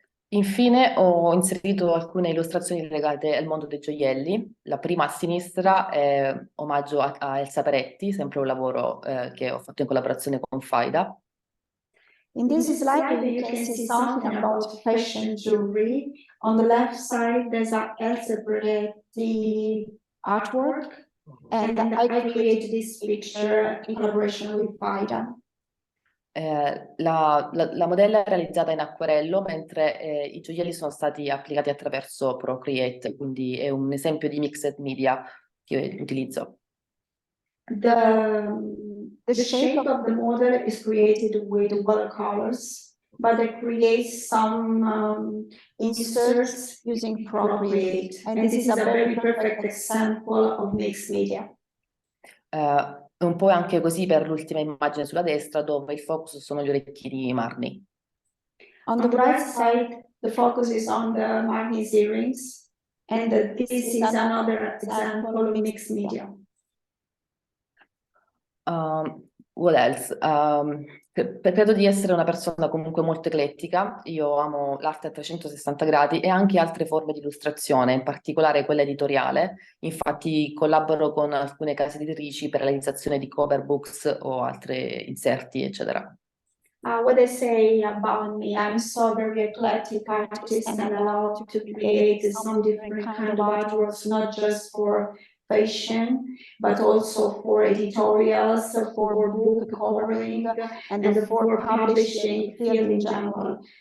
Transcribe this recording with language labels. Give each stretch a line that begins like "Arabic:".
Italian: Infine ho inserito alcune illustrazioni legate al mondo dei gioielli. La prima a sinistra è omaggio a Elsa Peretti, sempre un lavoro che ho fatto in collaborazione con Fida.
English: In this slide, you can see something about fashion jewelry. On the left side, there's a Elsa Peretti artwork, and I created this picture in collaboration with Fida.
Italian: La modella è realizzata in acquerello, mentre i gioielli sono stati applicati attraverso Procreate, quindi è un esempio di mixed media che utilizzo.
English: The shape of the model is created with watercolors, but I create some inserts using Procreate, and this is a very perfect example of mixed media.
Italian: Un po' anche così per l'ultima immagine sulla destra, dove il focus sono gli orecchini marni.
English: On the right side, the focus is on the Marni's earrings, and this is another example of mixed media. What else?
Italian: Credo di essere una persona comunque molto eclettica. Io amo l'arte a 360 gradi e anche altre forme di illustrazione, in particolare quella editoriale. Infatti collaboro con alcune case editrici per la realizzazione di cover books o altri inserti, eccetera.
English: What I say about me, I'm so very eclectic artist and I love to create some different kind of artworks, not just for fashion, but also for editorials, for book covering, and for publishing field in general.